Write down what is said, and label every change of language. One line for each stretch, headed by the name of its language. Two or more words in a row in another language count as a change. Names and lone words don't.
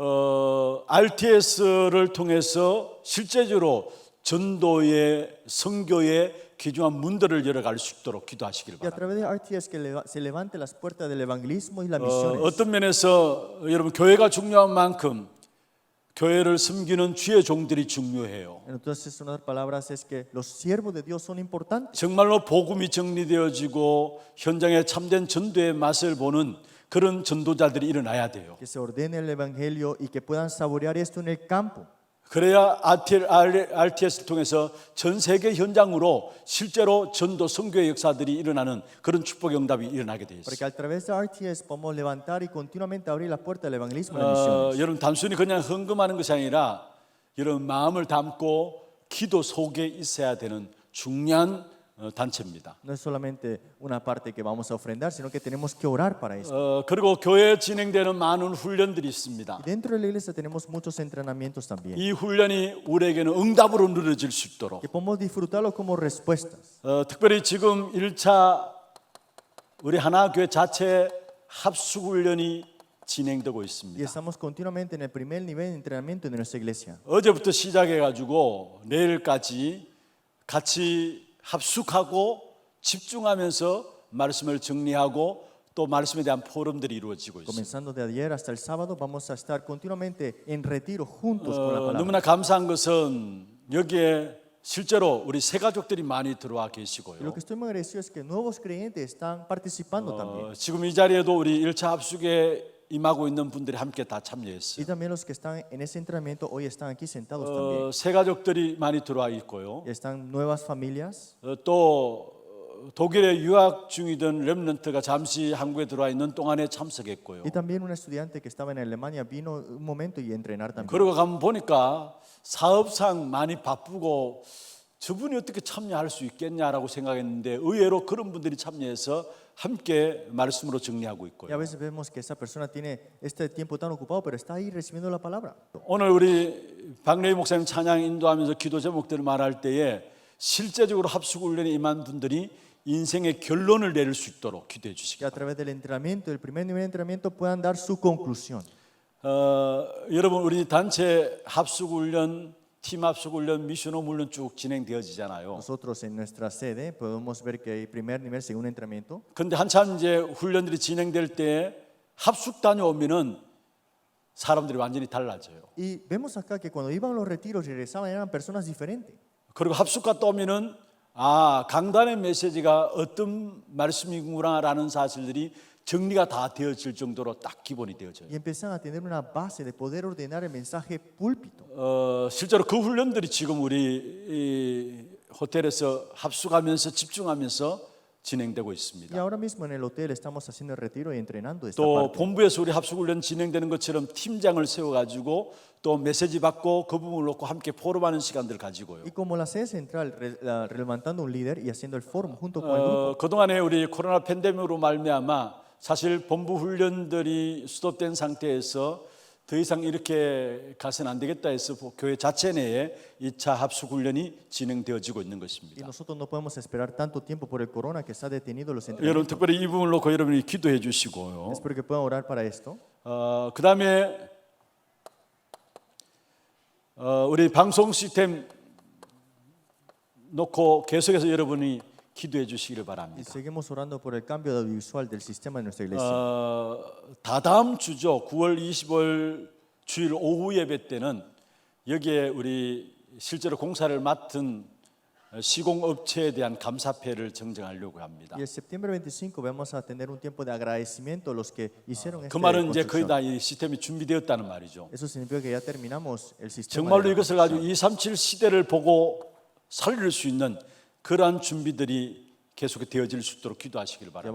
Korean: RTS를 통해서 실제적으로 전도의 선교의 귀중한 문들을 열어갈 수 있도록 기도하시길
Spanish: Y a
Korean: 바랍니다.
Spanish: través de RTS que se levante las puertas del evangelismo y las misiones.
Korean: 어떤 면에서 여러분 교회가 중요한 만큼 교회를 섬기는 주의 종들이 중요해요.
Spanish: Entonces, en otras palabras, es que los siervos de Dios son importantes.
Korean: 정말로 복음이 정리되어지고 현장에 참된 전도의 맛을 보는 그런 전도자들이 일어나야 돼요.
Spanish: Que se ordene el evangelio y que puedan saborear esto en el campo.
Korean: 그래야 RTS를 통해서 전 세계 현장으로 실제로 전도 선교의 역사들이 일어나는 그런 축복의 응답이 일어나게 되어
Spanish: Para
Korean: 있어요.
Spanish: que a través de RTS podamos levantar y continuamente abrir la puerta del evangelismo y las misiones.
Korean: 여러분 단순히 그냥 헌금하는 것이 아니라 여러분 마음을 담고 기도 속에 있어야 되는 중요한 단체입니다.
Spanish: No es solamente una parte que vamos a ofrendar, sino que tenemos que orar para esto.
Korean: 그리고 교회에 진행되는 많은 훈련들이 있습니다.
Spanish: Y dentro de la iglesia tenemos muchos entrenamientos también.
Korean: 이 훈련이 우리에게는 응답으로 누려질 수 있도록,
Spanish: Que podemos disfrutarlo como respuestas.
Korean: 특별히 지금 1차 우리 하나교회 자체 합숙훈련이 진행되고
Spanish: Y
Korean: 있습니다.
Spanish: estamos continuamente en el primer nivel de entrenamiento de nuestra iglesia.
Korean: 어제부터 시작해가지고 내일까지 같이 합숙하고 집중하면서 말씀을 정리하고 또 말씀에 대한 포럼들이 이루어지고 있습니다.
Spanish: Comenzando de ayer hasta el sábado, vamos a estar continuamente en retiro juntos con la palabra.
Korean: 너무나 감사한 것은 여기에 실제로 우리 새 가족들이 많이 들어와
Spanish: Y lo
Korean: 계시고요.
Spanish: que estoy muy agradecido es que nuevos creyentes están participando también.
Korean: 지금 이 자리에도 우리 1차 합숙에 임하고 있는 분들이 함께 다 참여했어요.
Spanish: Y también los que están en ese entrenamiento hoy están aquí sentados también.
Korean: 새 가족들이 많이 들어와 있고요.
Spanish: Y están nuevas familias.
Korean: 또 독일에 유학 중이던 렘넌트가 잠시 한국에 들어와 있는 동안에 참석했고요.
Spanish: Y también un estudiante que estaba en Alemania vino un momento y a entrenar también.
Korean: 그러고 가면 보니까 사업상 많이 바쁘고 저분이 어떻게 참여할 수 있겠냐라고 생각했는데 의외로 그런 분들이 참여해서 함께 말씀으로 정리하고
Spanish: Y a
Korean: 있고요.
Spanish: veces vemos que esa persona tiene este tiempo tan ocupado, pero está ahí recibiendo la palabra.
Korean: 오늘 우리 박래희 목사님 찬양 인도하면서 기도 제목들을 말할 때에 실제적으로 합숙훈련에 임한 분들이 인생의 결론을 내릴 수 있도록 기도해 주시기
Spanish: Que a través del entrenamiento, del primer nivel de entrenamiento, puedan dar su conclusión.
Korean: 여러분 우리 단체 합숙훈련, 팀 합숙훈련, 미션홈 훈련 쭉 진행되어지잖아요.
Spanish: Nosotros en nuestra sede podemos ver que hay primer nivel, segundo entrenamiento.
Korean: 근데 한참 이제 훈련들이 진행될 때 합숙 다녀오면은 사람들이 완전히 달라져요.
Spanish: Y vemos acá que cuando iban a los retiros y regresaban eran personas diferentes.
Korean: 그리고 합숙 갔다 오면은 강단의 메시지가 어떤 말씀이구나라는 사실들이 정리가 다 되어질 정도로 딱 기본이 되어져요.
Spanish: Y empiezan a tener una base de poder ordenar el mensaje púlpito.
Korean: 실제로 그 훈련들이 지금 우리 이 호텔에서 합숙하면서 집중하면서 진행되고
Spanish: Y
Korean: 있습니다.
Spanish: ahora mismo en el hotel estamos haciendo el retiro y entrenando esta
Korean: 또
Spanish: parte.
Korean: 본부에서 우리 합숙훈련 진행되는 것처럼 팀장을 세워가지고 또 메시지 받고 그 부분을 놓고 함께 포럼하는 시간들 가지고요.
Spanish: Y como la sede central, levantando un líder y haciendo el foro junto con el grupo.
Korean: 그동안에 우리 코로나 팬데믹으로 말미암아 사실 본부 훈련들이 수도된 상태에서 더 이상 이렇게 가서는 안 되겠다 해서 교회 자체 내에 2차 합숙 훈련이 진행되어지고 있는
Spanish: Y
Korean: 것입니다.
Spanish: nosotros no podemos esperar tanto tiempo por el corona que está detenido los
Korean: 여러분
Spanish: entrenamientos.
Korean: 특별히 이 부분을 놓고 여러분이 기도해 주시고요.
Spanish: Espero que puedan orar para esto.
Korean: 그다음에 우리 방송 시스템 놓고 계속해서 여러분이 기도해 주시기를
Spanish: Y
Korean: 바랍니다.
Spanish: seguimos orando por el cambio audiovisual del sistema de nuestra iglesia.
Korean: 다다음 주죠. 9월 20일 주일 오후 예배 때는 여기에 우리 실제로 공사를 맡은 시공업체에 대한 감사패를 정정하려고 합니다.
Spanish: Y el septiembre 25 vamos a tener un tiempo de agradecimiento a los que hicieron
Korean: 그
Spanish: esta
Korean: 말은 이제 거의
Spanish: construcción.
Korean: 다 이 시스템이 준비되었다는 말이죠.
Spanish: Eso significa que ya terminamos el sistema.
Korean: 정말로
Spanish: de la
Korean: 이것을 가지고 237 시대를 보고 살릴 수 있는 그러한 준비들이 계속 되어질 수 있도록 기도하시길 바랍니다.